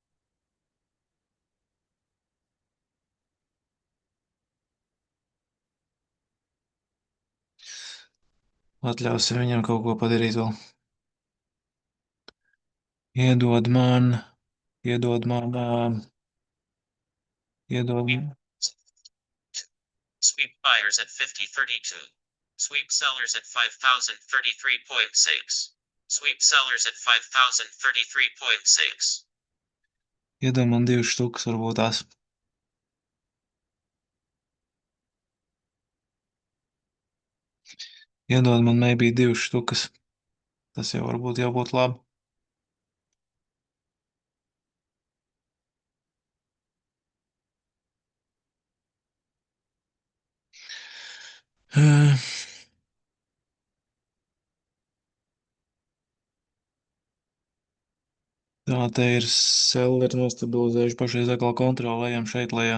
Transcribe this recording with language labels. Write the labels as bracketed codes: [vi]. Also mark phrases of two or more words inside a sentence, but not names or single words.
[lv] Atļausim viņam kaut ko padarīt vēl. Iedod man, iedod man, iedod man. [en] Sweep buyers at 5032. Sweep sellers at 5033.6. Sweep sellers at 5033.6. [lv] Iedod man 2 štukas, varbūt tās. Iedod man maybe 2 štukas. Tas jau varbūt jābūt labi. Uh, Tā, te ir selleri nostabilizējuši pašreiz atkal kontrolējam šeit lejā.